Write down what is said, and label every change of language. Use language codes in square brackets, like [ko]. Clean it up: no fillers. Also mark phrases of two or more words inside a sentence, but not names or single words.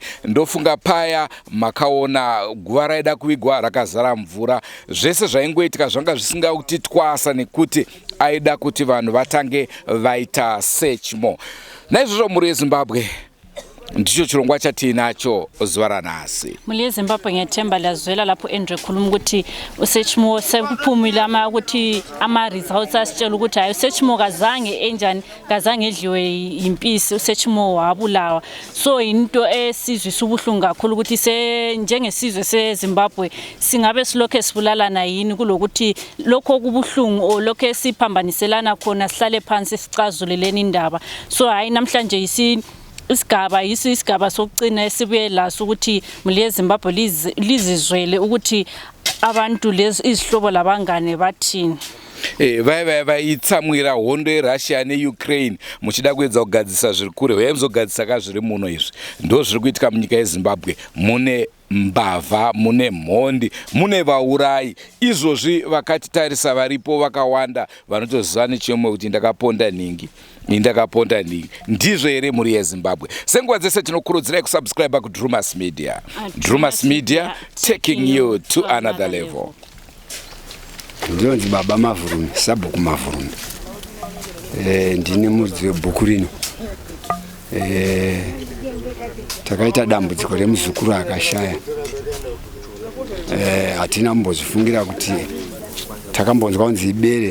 [sn] Ndofunga paya makaona guva raida kuvigwa rakazara mvura. Zvese zvaingoitika zvanga zvisingakuti twasa nekuti aida kuti vanhu vatange vaita Searchmore. Naizvozvo muri yeZimbabwe ndicho chirongwa chatinacho zuva ranhasi. Muri yeZimbabwe [nd] ngiyethemba lazwela lapho Andrew khuluma ukuthi uSearchmore sekuphumile ukuthi ama-results asitshela ukuthi hayi uSearchmore kazange enjani, kazange edliwe impisi, uSearchmore wabulawa. So into esizwisa ubuhlungu kakhulu ukuthi njengesizwe seZimbabwe singabe silokho sibulalana yini kulokuthi lokho okubuhlungu o lokho esiphambaniselana khona sihlale phansi sicazuleleni indaba. So hayi namhlanje isigaba yiso isigaba sokucina esibuye laso ukuthi mule Zimbabwe lizizwele ukuthi abantu lezi izihlobo labangane bathini. [sn] Vaitsamwira hondo yeRussia neUkraine muchida kuedza kugadzisa zviri kure uye muzogadzisa kazviri muno izvi ndo zviri kuitika munyika yeZimbabwe. Mune mbavha, mune mhondi, mune vaurayi. Izvozvi vakatitarisa varipo vakawanda vanotoziva nechimwe kuti ndakaponda ningi. Ndizvo here muri yeZimbabwe. Senguva dzese tinokurudzirai kusubscribe kuDrewmas Media. Drewmas Media, [en] taking you to another level. [sn] Ndinonzi Baba Mavurume, Sabhuku Mavurume. Ndine mudzi webhuku rino. Takaita dambudziko remuzukuru akashaya. Hatina kumbozvifungira kuti takambonzwa kunzi ibere.